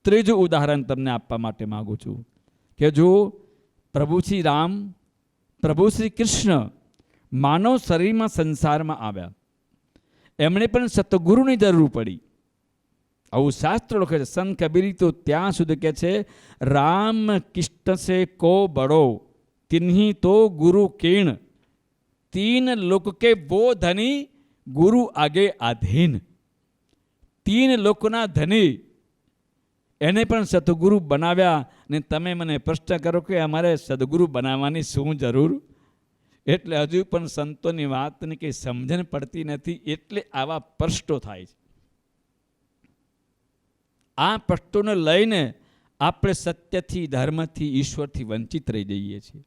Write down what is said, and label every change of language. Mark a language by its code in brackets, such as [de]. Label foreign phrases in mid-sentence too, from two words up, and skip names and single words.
[gu] ત્રીજું ઉદાહરણ તમને આપવા માટે માગું છું કે જો પ્રભુ શ્રી રામ, પ્રભુ શ્રી કૃષ્ણ માનવ શરીરમાં સંસારમાં આવ્યા, એમણે પણ સતગુરુની જરૂર પડી. આવું શાસ્ત્ર લખે છે. સંત કબીર તો ત્યાં સુધી કહે છે, [hi] राम कृष्ण से को बडो तिन्हीं तो गुरु किण, तीन लोक के वो धनी गुरु आगे आधीन. [gu] તીન લોકના ધની એને પણ સદગુરુ બનાવ્યા. ને તમે મને પ્રશ્ન કરો કે અમારે સદગુરુ બનાવવાની શું જરૂર? એટલે હજુ પણ સંતોની વાતની કંઈ સમજણ પડતી નથી, એટલે આવા પ્રશ્નો થાય છે. આ પ્રશ્નોને લઈને આપણે સત્યથી, ધર્મથી, ઈશ્વરથી વંચિત રહી જઈએ છીએ.